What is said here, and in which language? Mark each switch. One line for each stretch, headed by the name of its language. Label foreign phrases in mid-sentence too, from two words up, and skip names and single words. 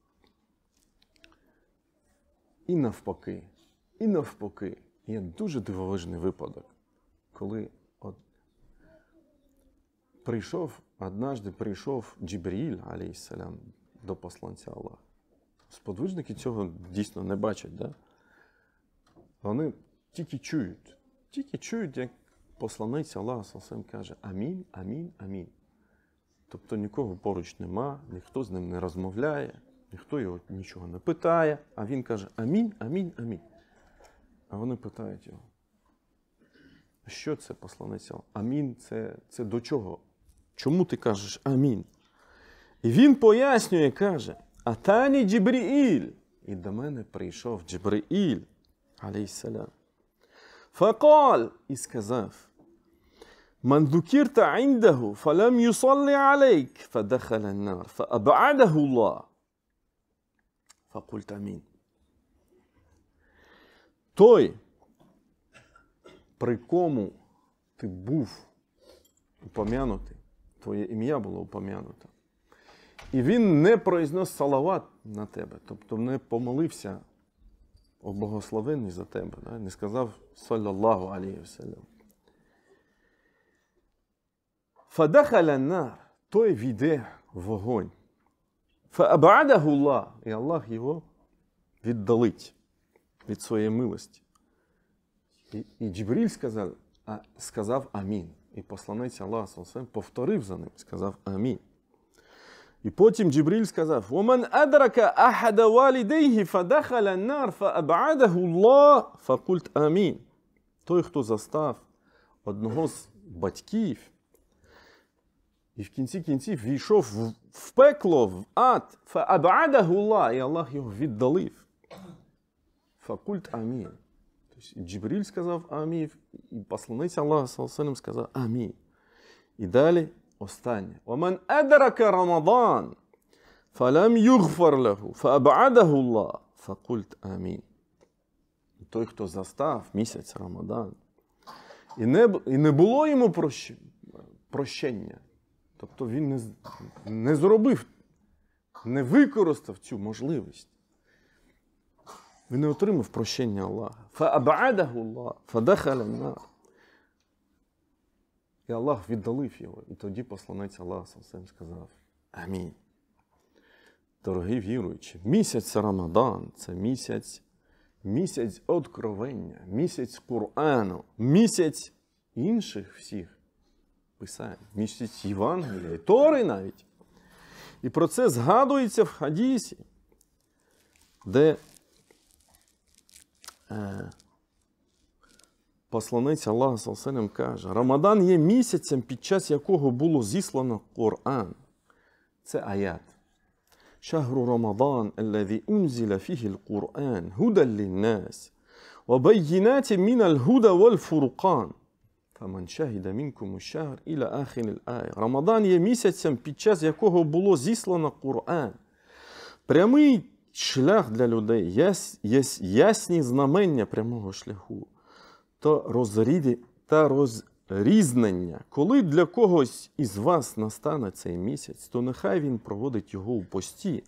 Ukrainian: І навпаки, є дуже дивовижний випадок, коли однажды прийшов Джибріл, алейхіссалям, до посланця Аллаха. Сподвижники цього дійсно не бачать, да? Вони тільки чують, як посланець Аллаха,
Arabic: صلى الله عليه وسلم,
Ukrainian: каже: амін, амін, амін. Тобто нікого поруч нема, ніхто з ним не розмовляє, ніхто його нічого не питає, а він каже: амін, амін, амін. А вони питають його: що це, посланець Аллаха? Амін – це до чого? Чому ти кажеш амін? І він пояснює, каже:
Arabic: أتاني جبريل.
Ukrainian: І до мене прийшов Джибріл, алейхіссалям. Факал, і сказав:
Arabic: من ذكرت عنده فلم يصلي عليك فدخل النار فأبعده الله. فقلت آمين.
Ukrainian: Той, при кому ти був упомянутий, твоє ім'я було упомянуто, і він не произнес салават на тебе, тобто не помолився о благословенні за тебе, да? Не сказав
Arabic: صلى الله عليه وسلم. فدخل النار,
Ukrainian: той війде в вогонь.
Arabic: فأبعده الله,
Ukrainian: і Аллах його віддалить від своєї милості. І Джибріль сказав амін. І посланець Аллаха,
Arabic: صلى الله عليه وسلم,
Ukrainian: повторив за ним, сказав амін. І потім Джибріль сказав:
Arabic: «ومن أدرك أحد والديه فدخل النار فأبعده الله فقلت آمين».
Ukrainian: Той, хто застав одного з батьків, і в кінці кінців війшов в пекло, в ад,
Arabic: فأبعده الله,
Ukrainian: і Аллах його віддалив.
Arabic: فقلت آمين.
Ukrainian: Тобто Джибріль сказав амін, і посланець Аллаха,
Arabic: صلى الله عليه وسلم,
Ukrainian: сказав амін. І далі останнє. وَمَنْ أَدْرَكَ رَمَضَانَ فَلَمْ يُغْفَرْ لَهُ فَأَبْعَدَهُ اللَّهُ فَقُلْتْ آمین. Той, хто застав місяць Рамадан, і не було йому прощення, тобто він не зробив, не використав цю можливість, він не отримав прощення Аллаха. فَأَبْعَدَهُ اللَّهُ فَدَخَلَ النَّارَ. І Аллах віддалив його. І тоді посланець Аллаха,
Arabic: صلى الله عليه وسلم,
Ukrainian: сказав амінь. Дорогі віруючі, місяць Рамадан – це місяць откровення, місяць Курану, місяць інших всіх писань, місяць Євангелія, і Тори навіть. І про це згадується в хадісі, де Посланець Аллаха ﷺ каже, Рамадан є місяцем, під час якого було зіслано Коран. Це аят.
Arabic: شهر رمضان الذي أنزل فيه القرآن, هدى للناس وبينات من الهدى والفرقان. فمن شهد منكم الشهر إلى آخر الآية.
Ukrainian: Рамадан є місяцем, під час якого було зіслано Коран. Прямий шлях для людей, ясні знамення прямого шляху та розрізнення. Коли для когось із вас настане цей місяць, то нехай він проводить його у пості.